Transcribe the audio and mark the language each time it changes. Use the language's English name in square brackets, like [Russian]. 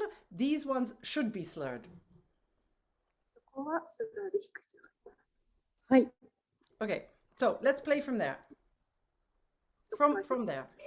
[English] These ones should be slurred. [Japanese] そこはスラーで弾く必要があります。はい。 [English] Okay, so let's play from there. From there.